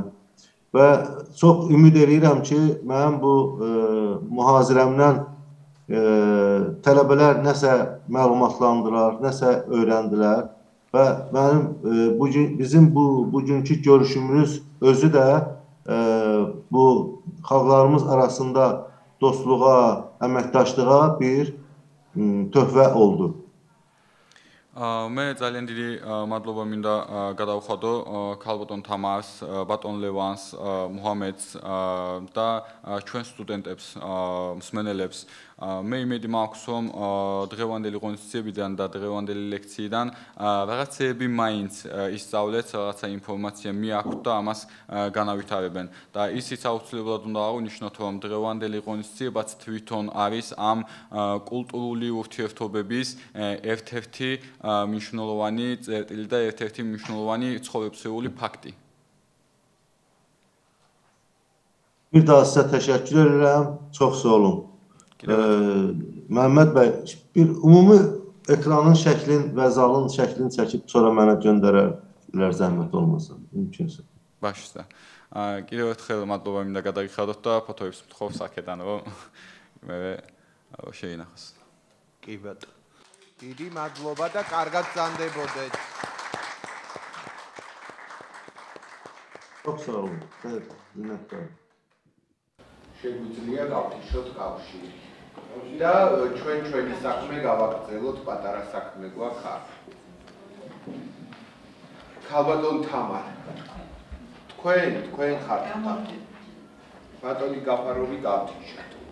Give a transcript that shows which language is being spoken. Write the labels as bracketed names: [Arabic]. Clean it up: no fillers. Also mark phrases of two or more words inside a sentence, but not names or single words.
[Azerbaijani] Və çox ümid edirəm ki, mənim bu mühazirəmdən tələbələr nəsə məlumatlandılar, nəsə öyrəndilər və bizim bugünkü görüşümüz özü də bu xalqlarımız arasında dostluğa, əməkdaşlığa bir töhfə oldu. [Georgian] მე ძალიან დიდი მადლობა მინდა გადავხადო ქალბატონ თამარს, ბატონ ლევანს, მუჰამედს და ჩვენ სტუდენტებს, მსმენელებს. მე იმედი მაქვს, რომ დღევანდელი ღონისძიებიდან და დღევანდელი ლექციიდან რაღაცეები მაინც ისწავლეთ, რაღაცა ინფორმაცია მიაქვთ და ამას განავითარებენ. და ისიც აუცილებლად უნდა აღნიშნოთ, რომ დღევანდელი ღონისძიებაც თვითონ არის ამ კულტურული ურთიერთობების ერთ-ერთი მნიშვნელოვანი წერტილი და ერთ-ერთი მნიშვნელოვანი ცხოვრებისეული ფაქტი. [Azerbaijani] Bir daha sizə təşəkkür edirəm. Çox sağ olun. Məhəmməd bəy, bir ümumi ekranın şəklin və zalın şəklini çəkib sonra mənə göndərərlər zəhmət olmasa, mümkünsə. Baş üstə. [Georgian] კიდევ ერთხელ მადლობა მინდა გადაგიხადოთ და ფოტოებს მთხოვს აქედან, რომ მე შეინახოს. კი ბატონო. დიდი მადლობა და კარგად გრძანდებოდეთ. [Azerbaijani] Çox sağ olun. Minnətdarım. [Georgian] შეგვიძლია გავთიშოთ კავშირი. და ჩვენი საქმე გავაგრძელოთ, პატარა საქმე გვაქვს აქ. ქალბატონ თამარ. თქვენ ხართ. ბატონი გაფაროვი გავთიშოთ.